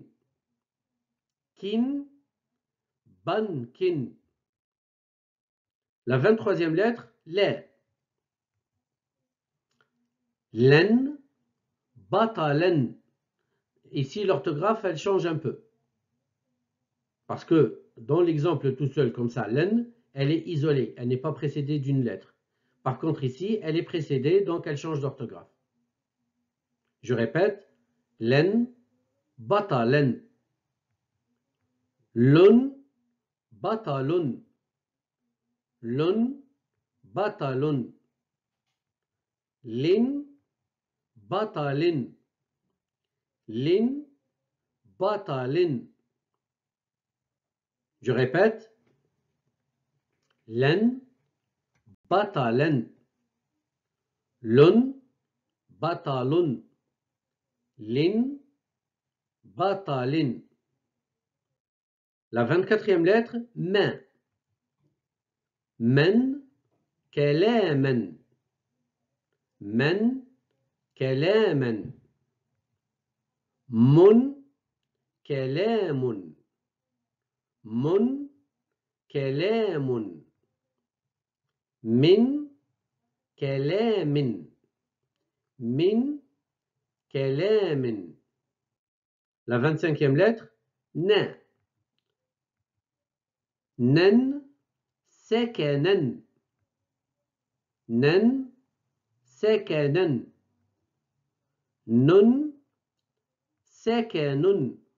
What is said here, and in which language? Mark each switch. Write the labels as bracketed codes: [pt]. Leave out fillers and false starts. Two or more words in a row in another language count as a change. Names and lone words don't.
[fr] Kin, Ban Kin. La 23e lettre, Le. Len, Batalen. Ici, l'orthographe, elle change un peu. Parce que dans l'exemple tout seul comme ça, len, elle est isolée. Elle n'est pas précédée d'une lettre. Par contre, ici, elle est précédée, donc elle change d'orthographe. Je répète. Len, batalen. Lun, batalun. Lun, batalun. Lin, batalin. Lin, batalin. Je répète. Len, batalen. Lun, batalun. Lin, batalin. La 24e lettre, men. Men, kelamen. Men, kelamen. Mun, kelamun. Mun, kelamun. Min, kelamin. Min, kelamin. La 25e lettre, na. Nen, sekanen. Nen, sekanen. Nun, sekanun.